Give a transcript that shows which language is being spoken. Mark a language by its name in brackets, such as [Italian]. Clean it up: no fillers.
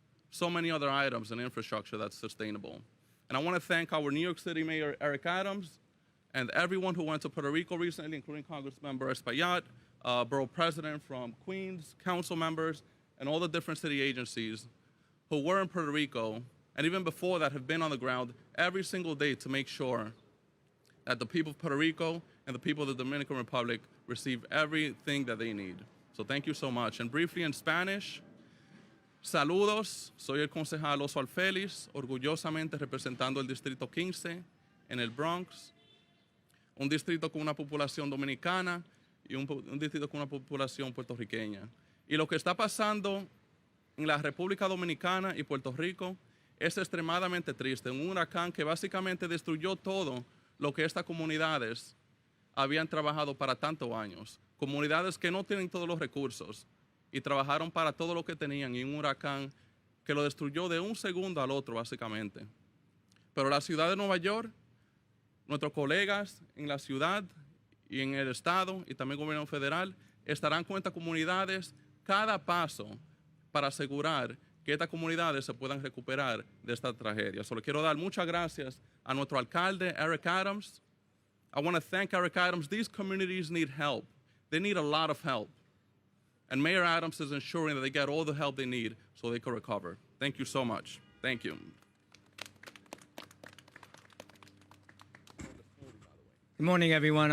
[English] So many other items and infrastructure that's sustainable. And I want to thank our New York City Mayor, Eric Adams, and everyone who went to Puerto Rico recently, including Congressmember Espaillat, Borough President from Queens, council members, and all the different city agencies who were in Puerto Rico, and even before that have been on the ground every single day to make sure that the people of Puerto Rico and the people of the Dominican Republic receive everything that they need. So thank you so much. And briefly in Spanish, [Spanish] saludos, soy el concejal Oswald Félix, orgullosamente representando el Distrito 15 en el Bronx, un distrito con una población dominicana y un distrito con una población puertorriqueña. Y lo que está pasando en la República Dominicana y Puerto Rico es extremadamente triste. Un huracán que básicamente destruyó todo lo que estas comunidades habían trabajado para tantos años. Comunidades que no tienen todos los recursos y trabajaron para todo lo que tenían, y un huracán que lo destruyó de un segundo al otro, básicamente. Pero la ciudad de Nueva York, nuestros colegas en la ciudad y en el estado y también el gobierno federal estarán con estas comunidades cada paso para asegurar que estas comunidades se puedan recuperar de esta tragedia. Solo quiero dar muchas gracias a nuestro alcalde, Eric Adams, [English] I want to thank Eric Adams. These communities need help. They need a lot of help. And Mayor Adams is ensuring that they get all the help they need so they can recover. Thank you so much. Thank you. Good morning, everyone.